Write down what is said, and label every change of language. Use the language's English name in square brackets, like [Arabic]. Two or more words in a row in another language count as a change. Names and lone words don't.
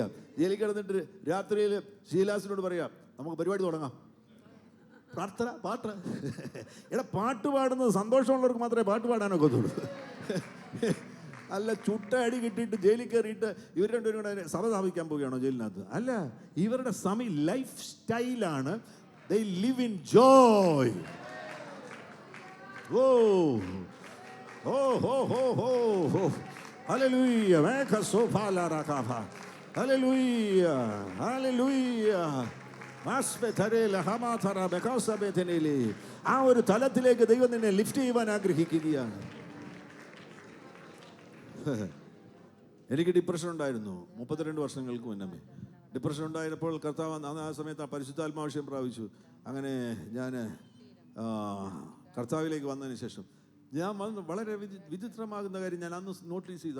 [Malayalam] ജയിലിൽ കിടന്നിട്ട് രാത്രിയിൽ ശീലാസിനോട് പറയാം, നമുക്ക് പരിപാടി തുടങ്ങാം. പ്രാർത്ഥന, പാട്ട്. എടാ, പാട്ട് പാടുന്നത് സന്തോഷമുള്ളവർക്ക് മാത്രമേ പാട്ട് പാടാനൊക്കെ ഒത്തുള്ളൂ. അല്ല, ചുട്ട അടി കിട്ടിയിട്ട് ജയിലിൽ കയറിയിട്ട് ഇവർ രണ്ടുപേരും കൂടെ സഭ സ്ഥാപിക്കാൻ പോവുകയാണോ ജയിലിനകത്ത്? അല്ല, ഇവരുടെ ലൈഫ് സ്റ്റൈലാണ്. [English] They live in joy. Oh, oh, oh, oh, oh, oh. Hallelujah. Meka sofala rakava. Hallelujah. Hallelujah. Masbetarela hamatara bekasa beteneli. [Malayalam] ആ ഒരു തലത്തിലേക്ക് ദൈവം നിന്നെ ലിഫ്റ്റ് ചെയ്യുവാൻ ആഗ്രഹിക്കുകയാണ്. എനിക്ക് ഡിപ്രഷൻ ഉണ്ടായിരുന്നു 32 വർഷങ്ങൾക്ക് മുന്നേ. ഡിപ്രഷൻ ഉണ്ടായപ്പോൾ കർത്താവ് ആ സമയത്ത് ആ പരിശുദ്ധാത്മാവിഷയം പ്രാപിച്ചു. അങ്ങനെ ഞാൻ കർത്താവിലേക്ക് വന്നതിന് ശേഷം ഞാൻ വളരെ വിചിത്രമാകുന്ന കാര്യം ഞാൻ അന്ന് നോട്ടീസ് ചെയ്തു.